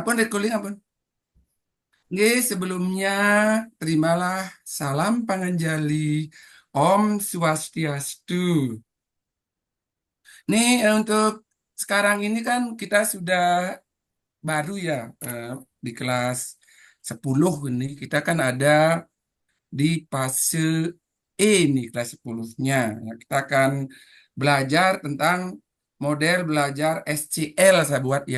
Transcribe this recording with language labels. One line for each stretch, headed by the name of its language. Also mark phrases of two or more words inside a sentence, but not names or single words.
Balinese: Ampun, recalling ampun. Nggih,
Indonesian: sebelumnya terimalah salam panganjali.
Balinese: Om Swastiastu.
Indonesian: Nih untuk sekarang ini kan kita sudah baru ya di kelas 10 ini kita kan ada di fase E nih kelas 10-nya. Ya, kita akan belajar tentang model belajar SCL saya buat ya.